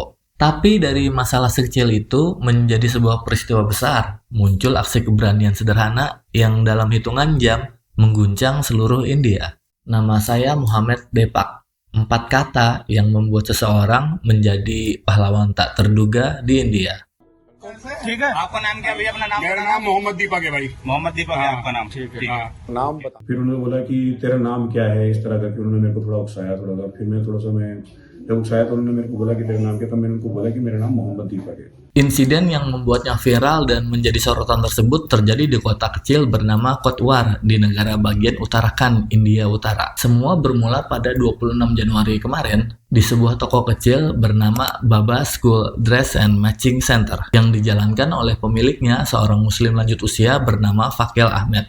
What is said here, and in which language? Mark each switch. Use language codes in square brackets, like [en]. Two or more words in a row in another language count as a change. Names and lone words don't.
[id] Tapi dari masalah sekecil itu menjadi sebuah peristiwa besar. Muncul aksi keberanian sederhana yang dalam hitungan jam mengguncang seluruh India. Nama saya Muhammad Depak. Empat kata yang membuat seseorang menjadi pahlawan tak terduga di India. [hi] ठीक है। आपका नाम क्या भैया? अपना नाम मेरा नाम मोहम्मद दीपक है भाई। मोहम्मद दीपक है हाँ, आपका नाम? ठीक है। हाँ। नाम बता। फिर उन्होंने बोला कि तेरा नाम क्या है, इस तरह का। फिर उन्होंने मेरे को थोड़ा उकसाया, थोड़ा सा। फिर मैं थोड़ा सा मैं जब उकसाया तो उन्होंने मेरे को बोला कि तेरा नाम क्या, तो मैंने उनको बोला कि मेरा नाम मोहम्मद दीपक है। [id] Insiden yang membuatnya viral dan menjadi sorotan tersebut terjadi di kota kecil bernama Kotwar di negara bagian Uttarakhand, India Utara. Semua bermula pada 26 Januari kemarin di sebuah toko kecil bernama Baba School Dress and Matching Center yang dijalankan oleh pemiliknya seorang muslim lanjut usia bernama Fakil Ahmed.